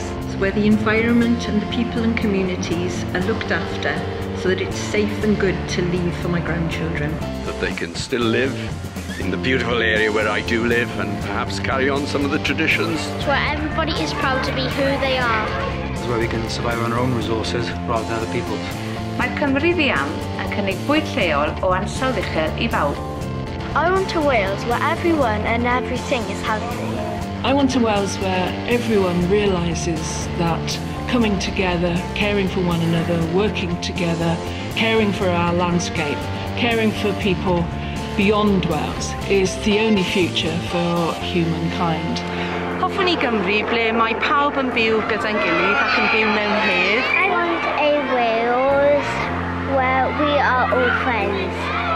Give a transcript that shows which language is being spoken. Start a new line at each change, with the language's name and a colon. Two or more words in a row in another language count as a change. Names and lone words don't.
English: Where the environment and the people and communities are looked after so that it's safe and good to leave for my grandchildren. That they can still live in the beautiful area where I do live and perhaps carry on some of the traditions. It's where everybody is proud to be who they are. It's where we can survive on our own resources rather than other people's.
Welsh: Mae Cymru Fiam yn cynnig bwyd lleol o ansawdd uchel I bawb.
English: I want a Wales where everyone and everything is healthy. I want a Wales where everyone realises that coming together, caring for one another, working together, caring for our landscape, caring for people beyond Wales is the only future for humankind.
Welsh: Hoffwn I Gymru ble mae pawb yn byw gyda'n gilydd ac yn byw mewn hedd.
English: I want a Wales where we are all friends.